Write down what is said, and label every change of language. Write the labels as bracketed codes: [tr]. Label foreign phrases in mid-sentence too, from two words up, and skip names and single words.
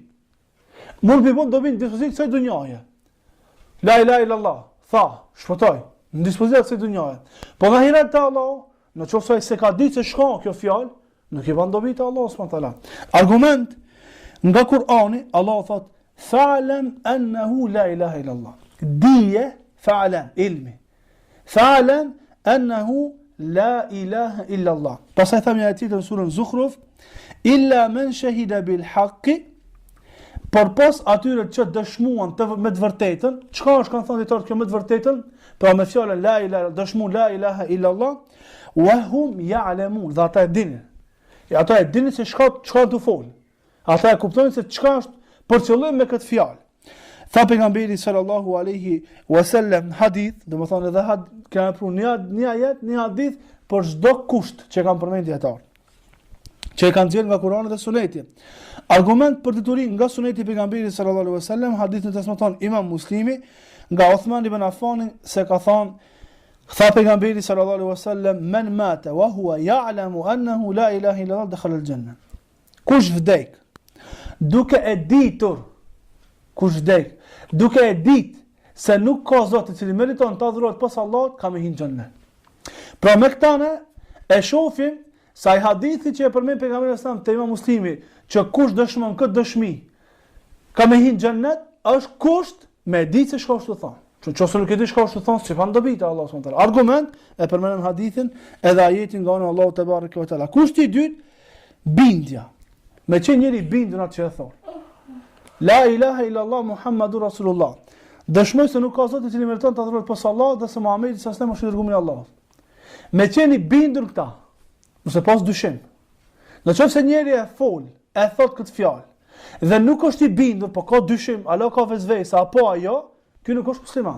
[sq] Mund të bëjë dobi në dispozitë kësaj dunjaje. [ar] لا إله إلا الله, [sq] tha, shpëtoj, në dispozitë kësaj dunjaje. Po nga hira te Allah, në qoftë se ka ditë se shka kjo fjalë, nuk i ban dobi te Allah [ar] سبحانه وتعالى. [sq] Argument nga Kur'ani, Allah thot [ar] فاعلم أنه لا إله إلا الله. [sq] Dije fa'lam ilmi. [ar] فاعلم أنه لا إله إلا الله. [sq] Pastaj thamë atë në surën Zukhruf, [ar] إلا من شهد بالحق, [sq] por pas atyre që dëshmuan me të vërtetën, çka është kanë thënë ditor kjo me të vërtetën, pra me fjalën [ar] لا إله, [sq] dëshmuan [ar] لا إله إلا الله، وهم يعلمون, [sq] dhe ata e dinin. Ata e dinin se çka të fol. Ata e kuptojnë se çka është për qëllim me këtë fjalë. Tha pejgamberi [ar] صلى الله عليه وسلم [sq] hadith, domethënë edhe kanë pru një ajet, një hadith për çdo kusht që kanë përmendur ata. Që e kanë dhënë nga Kurani dhe Suneti. Argument për diturinë nga Suneti i pejgamberit [ar] صلى الله عليه وسلم, [sq] hadithin e transmeton Imam Muslimi nga Uthman ibn Affan se ka thënë tha pejgamberi [ar] صلى الله عليه وسلم من مات وهو يعلم أنه لا إله إلا الله دخل الجنة. [sq] Kush vdek duke e ditur, duke e ditë se nuk ka Zot i cili meriton të adhurohet pas Allahut, ka me hinë xhennet. Pra me këta ne e shohim sa i hadithi që e përmend pejgamberi [ar] صلى الله عليه وسلم [sq] te Imam Muslimi, që kush dëshmon këtë dëshmi, ka me hinë xhennet, është kusht me ditë se çka është të thonë. Nëse nuk e di çka është të thonë, si fan dobi te Allah [ar] سبحانه وتعالى. [sq] Argument e përmendëm hadithin edhe ajetin nga ana Allahu [ar] تبارك وتعالى. [sq] Kushti i dytë, bindja. Me që njëri bindën atë që e thonë. [ar] لا إله إلا الله محمد رسول الله. [sq] Dëshmoj se nuk ka Zot i cili meriton të adhurohet pas Allahut dhe se Muhamedi [ar] صلى الله عليه وسلم [sq] është dërguari i Allahut. Me qeni bindur këta, nëse pas dyshim. Në qoftë se njëri e fol, e thot këtë fjalë, dhe nuk është i bindur, po ka dyshim, alo ka vezvesa apo ajo, ky nuk është musliman.